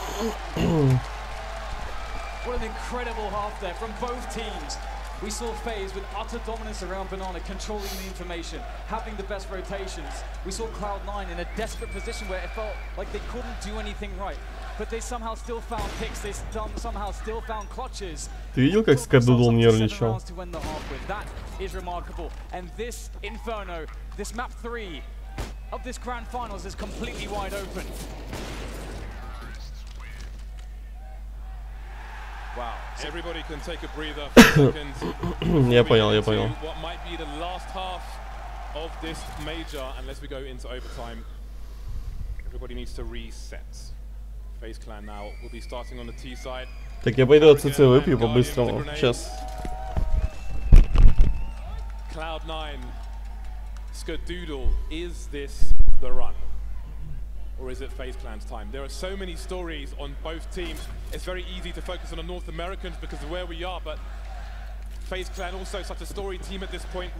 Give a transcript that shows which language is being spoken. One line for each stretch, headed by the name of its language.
English: What an incredible half there from both teams. We saw FaZe with utter dominance around Banana, controlling the information, having the best rotations. We saw Cloud9 in a desperate position where it felt like they couldn't do anything right. But they somehow still found picks, they somehow still found clutches.
Russian: Ты видел, как Скадудл нервничал?
English: That is remarkable. And this Inferno, this map 3 of this grand finals is completely wide open. Wow. Everybody can take a breather for a second.
Russian: Я понял, я понял.
English: What might be the last half of this major, unless we go into overtime. Everybody needs to reset. FaZe Clan now will be starting on the T side.
Russian: Так, я пойду от ЦЦ выпью по-быстрому. Сейчас.
English: Cloud9, Skadoodle, is this the run? Or is it FaZe Clan's time? There are so many stories on both teams. It's very easy to focus on the North Americans because of where we are, but FaZe Clan also such a story team at this point.